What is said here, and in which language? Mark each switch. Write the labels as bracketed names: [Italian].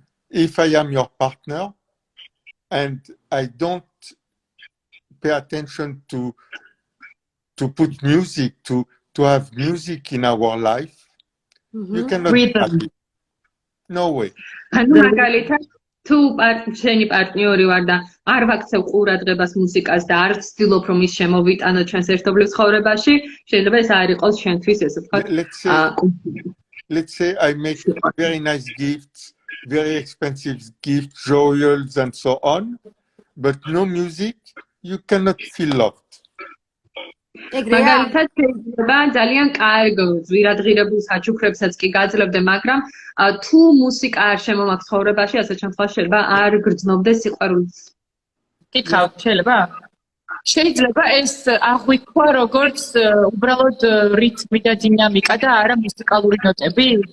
[English] if I am your partner and I don't pay attention to put music, to have music in our life, you cannot be happy. No way. [Georgian] თუ შენი პარტნიორი ვარ და არ ვაქცევ ყურადღებას მუსიკას და არ ვცდილობ რომ ის შემოვიტანო ჩვენს ერთობლივ ცხოვრებაში, შეიძლება ეს არ იყოს შენთვის ესე ვთქვათ. [English] Let's say I make very nice gifts very expensive gifts, jewels, and so on, but no music, you cannot feel loved. [Georgian] ეგრეა? მაგალითად შეიძლება ძალიან კარგ ზვირადღირებულ საჩუქრებსაც კი გაძლევდე, მაგრამ თუ მუსიკა არ შემომაქვს ცხოვრებაში, ასეთ შემთხვევაში შეიძლება არ გრძნობდეს სიყვარულიც. კითხავთ, შეიძლება ეს აღვიქვა როგორც უბრალოდ რითმი და დინამიკა და არა მუსიკალური ნოტები?